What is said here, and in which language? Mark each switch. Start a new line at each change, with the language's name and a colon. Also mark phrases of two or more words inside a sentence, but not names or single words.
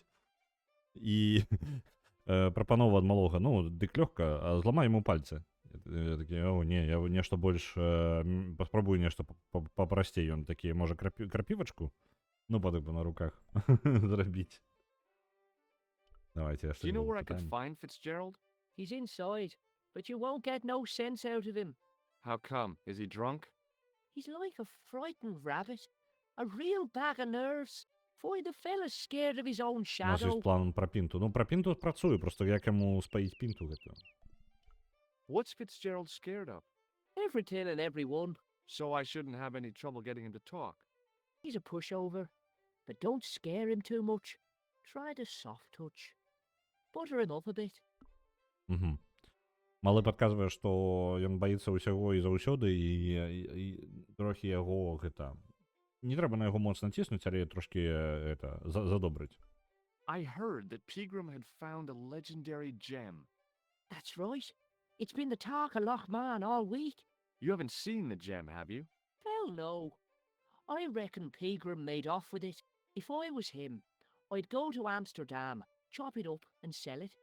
Belarusian: І прапанова ад малога, ну, дык лёгка, зламай яму пальцы. Я такі, о, не, я нешта больш паспрабую нешта папрасцей. Ён такі, можа, крапівачку? Ну, падыба на руках зрабіць. Давайте,
English: Do you know where I could find Fitzgerald? He's inside, but you won't get no sense out of him. How come? Is he drunk? He's like a frightened rabbit. A real bag of nerves. Find the fella's scared of his own
Belarusian: У нас
English: shadow.
Belarusian: ёсць план пра пінту. Ну, пра пінту працую, просто як яму спаіць пінту гэтую.
English: What's Fitzgerald scared of? Everything and everyone. So I shouldn't have any trouble getting him to talk. He's a pushover. But don't scare him too much. Try the soft touch. Butter him up a bit. Угу.
Belarusian: Малы падказвае, што ён баіцца ўсяго і заўсёды, і трохі яго гэта... Не трэба на яго моцна ціснуць, але трошкі гэта задобрыць.
English: I heard that Pegram had found a legendary gem. That's right. It's been the talk of Lochman all week. You haven't seen the gem, have you? Hell no. I reckon Pegram made off with it. If I was him, I'd go to Amsterdam, chop it up and sell it.